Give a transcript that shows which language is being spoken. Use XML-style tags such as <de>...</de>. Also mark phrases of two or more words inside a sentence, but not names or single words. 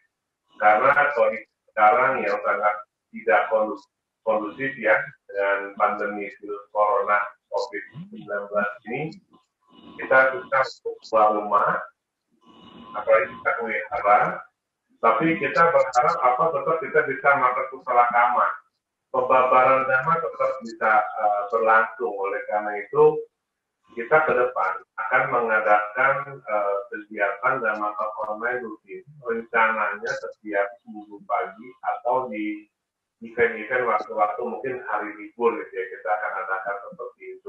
<id>Karena kondisi sekarang yang sangat tidak kondusif ya, dengan pandemi virus corona COVID-19 ini, kita bisa keluar rumah, apalagi kita melihara, tapi kita berharap tetap kita bisa melakukan</id> <pi>kusala kama.</pi> <id>Pembabaran Dhamma tetap bisa berlangsung. Oleh karena itu, kita ke depan akan mengadakan kegiatan Dhamma Talk online rutin. Rencananya setiap minggu pagi atau di event-event waktu-waktu mungkin hari libur gitu ya, kita akan adakan seperti itu.</id>